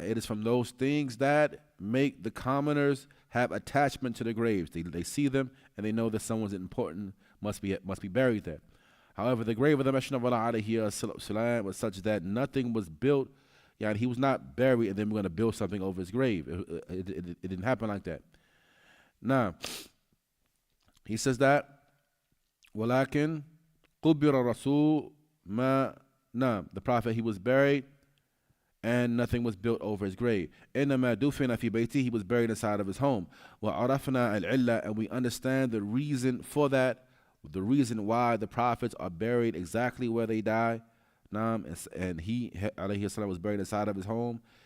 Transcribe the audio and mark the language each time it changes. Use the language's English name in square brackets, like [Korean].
[English] It is from those things that make the commoners have attachment to the graves. They see them and they know that someone's important must be buried there. However, the grave of the Messenger of Allah alayhi was such that nothing was built. He was not buried and then we're going to build something over his grave. It didn't happen like that. Now, he says that [Arabic] وَلَكِنْ قُبِّرَ الرَّسُولُ مَا نَام. [English] The Prophet, he was buried and nothing was built over his grave. [Arabic] إِنَّمَا دُفِنَ فِي بَيْتِهِ. [English] He was buried inside of his home. [Arabic] وَعَرَفْنَا الْعِلَّةِ. [English] And we understand the reason for that, the reason why the prophets are buried exactly where they die. And he, alayhi salam, was buried inside of his home.